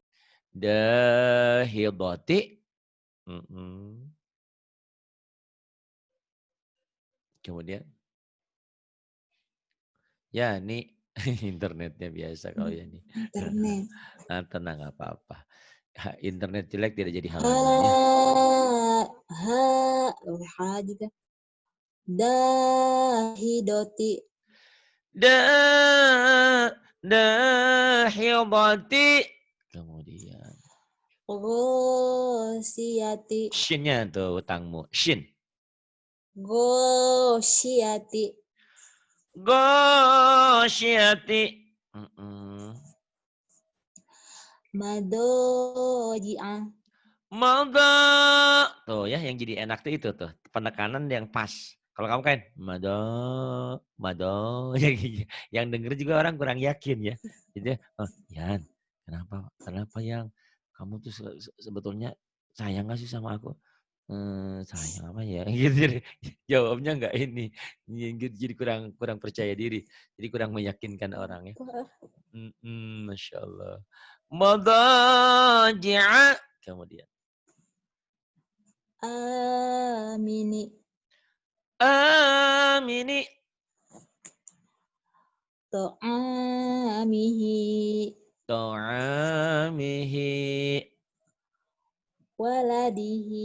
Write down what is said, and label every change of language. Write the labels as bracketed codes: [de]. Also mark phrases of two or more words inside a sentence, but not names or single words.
[id] Dahidoti. Kemudian. Ya, ini internetnya biasa kalau ya nih. Internet. Nah, tenang nggak apa-apa. Internet jelek tidak jadi Ha halangan ya. juga. [ar] Dahidoti. Dahidati. [id] Kemudian. [ar] Gosiyati. [id] Shinnya tuh utangmu. Shin. [ar] Gosiyati. Gosiyati. Madoji'ah. [id] Mada. Tuh ya yang jadi enak tuh itu tuh. Penekanan yang pas. Kalau kamu kan mado, mado, yang denger juga orang kurang yakin ya. Jadi, oh, Yan, kenapa yang kamu tuh sebetulnya sayang gak sih sama aku? Sayang apa ya? Gitu jadi jawabnya nggak ini, gitu, jadi kurang percaya diri, jadi kurang meyakinkan orang ya. [ar] ما شاء الله. [id] Madaji'a kemudian. [ar] Amini. Amini. To'amihi. Ta'amihi. Waladihi.